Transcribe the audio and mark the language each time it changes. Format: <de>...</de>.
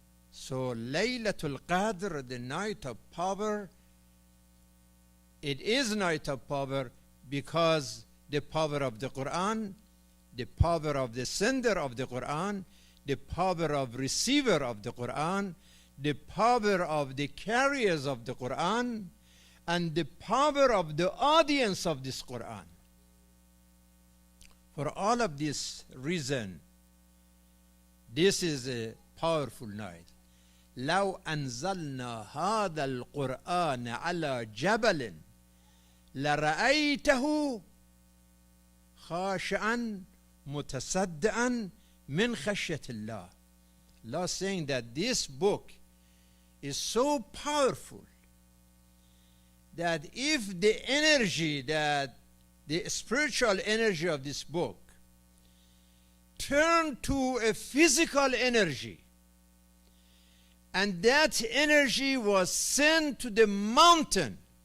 <en>So Laylatul Qadr, the night of power, it is night of power because the power of the Quran, the power of the sender of the Quran, the power of receiver of the Quran, the power of the carriers of the Quran, and the power of the audience of this Quran. For all of this reason, this is a powerful night.</en> <ar>لو أنزلنا هذا القرآن على جبل لرأيته خاشعا متصدعا من خشية الله.</ar> <en>Allah saying that this book is so powerful that if the energy, that the spiritual energy of this book turned to a physical energy, and that energy was sent to the mountain</en>